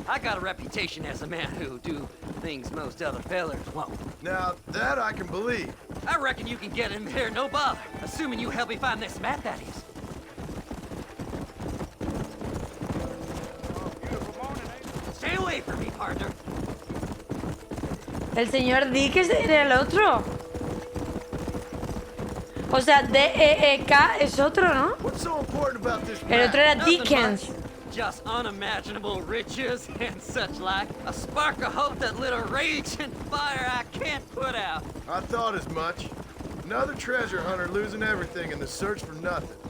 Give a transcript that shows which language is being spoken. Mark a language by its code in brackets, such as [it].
[en] I got a reputation as a man who do things most other fellers won't. Now, that I can believe. I reckon you can get in there, no bother. Assuming you help me find this map, that is. Stay away from me, partner. [es] El señor Dick era el otro. O sea, D-E-E-K es otro, ¿no? [en] What's so important about this [es] El otro era [en] Nothing [es] Dickens. [en] much. Just unimaginable riches and such like. A spark of hope that lit a rage and fire I can't put out. I thought as much. Another treasure hunter losing everything in the search for nothing.